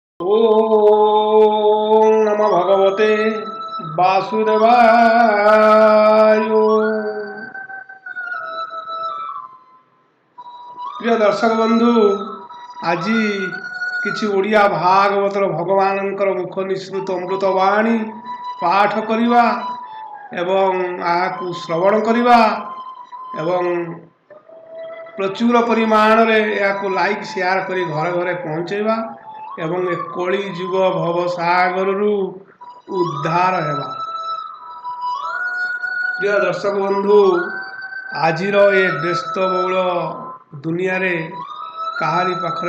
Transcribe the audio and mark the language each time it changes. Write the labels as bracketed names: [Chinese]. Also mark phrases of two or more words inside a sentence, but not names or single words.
[Sanskrit] ओम नमो भगवते वासुदेवाय। [Odia] ପ୍ରିୟ ଦର୍ଶକ ବନ୍ଧୁ, ଆଜି କିଛି ଓଡ଼ିଆ ଭାଗବତର ଭଗବାନଙ୍କର ମୁଖ ନିସୃତ ଅମୃତ ବାଣୀ ପାଠ କରିବା ଏବଂ ଆହାକୁ ଶ୍ରବଣ କରିବା ଏବଂ ପ୍ରଚୁର ପରିମାଣ ରେ ଯାକୁ [English] like share [Odia] କରି ଘରେ ଘରେ ପହଞ୍ଚେଇବା ଏବଂ ଏ କଳି ଯୁଗ ଭବ ସାଗର ରୁ ଉଦ୍ଧାର ହେବା। ପ୍ରିୟ ଦର୍ଶକ ବନ୍ଧୁ, ଆଜିର ଏ ବ୍ୟସ୍ତବହୁଳ ଦୁନିଆ ରେ କାହାରି ପାଖରେ